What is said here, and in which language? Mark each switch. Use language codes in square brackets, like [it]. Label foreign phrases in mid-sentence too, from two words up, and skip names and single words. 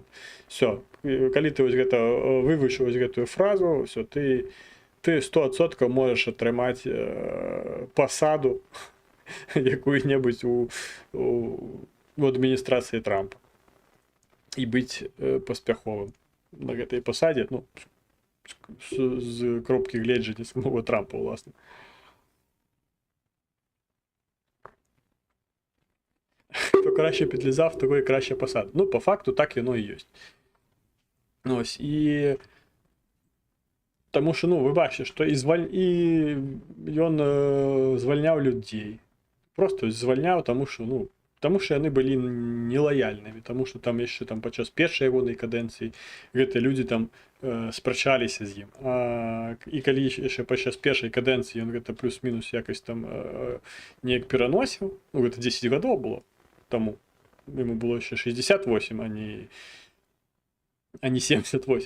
[be] Все, калі ты вывучыў гэтую фразу, все, ты 100% можаш атрымаць пасаду якую-небудзь у адміністрацыі Трампа і быць паспяховым на гэтай пасадзе, ну, з кропкі гледжання самого Трампа, уласна. [uk] Хто краще підлізав, того і краще посада. [be] Ну, по факту, так яно і ёсць. [uk] Ось, і тому що, ну, ви бачите, що і ён звальняў людзей. [be] Просто звальняў, [uk] тому що [be] яны былі нелаяльнымі, тому що там яшчэ там падчас першай ягонай кадэнцыі гэтыя людзі там спрачаліся з ім. І калі яшчэ падчас першай кадэнцыі ён гэта плюс-мінус якось там неяк пераносіў, ну, гэта 10 гадоў было таму, яму было яшчэ 68, а не 78.